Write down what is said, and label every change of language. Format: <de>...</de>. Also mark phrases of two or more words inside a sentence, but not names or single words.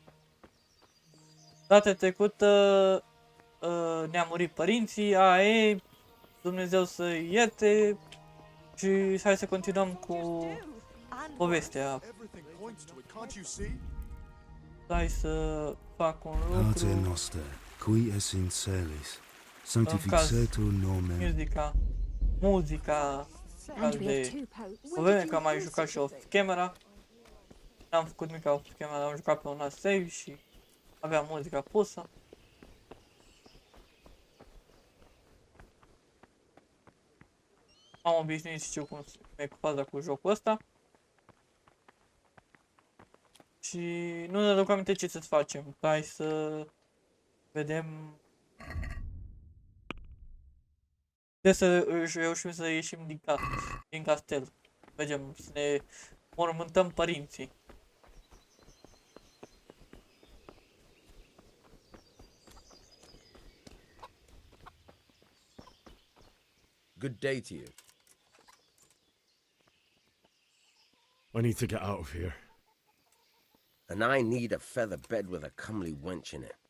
<ro>Data trecută ne-a murit părinții, Dumnezeu să ierte și hai să continuăm cu povestea. Hai să fac un lucru.</ro> <la>Qui es in celis, sanctificetur nomen.</la> <ro>Muzica de o vreme că am mai jucat și</ro> <en>off camera.</en> <ro>N-am făcut mica</ro> <en>off camera,</en> <ro>am jucat pe un alt save și aveam muzica pusă. Am obișnuit, știu cum e cu faza cu jocul ăsta. Și nu ne aduc aminte ce să facem. Hai să vedem. Trebuie să reușim să ieșim din castel. Mergem să ne mormântăm părinții.</ro> <en>Good day to you. I need to get out of here. And I need a feather bed with a comely wench in it.</en>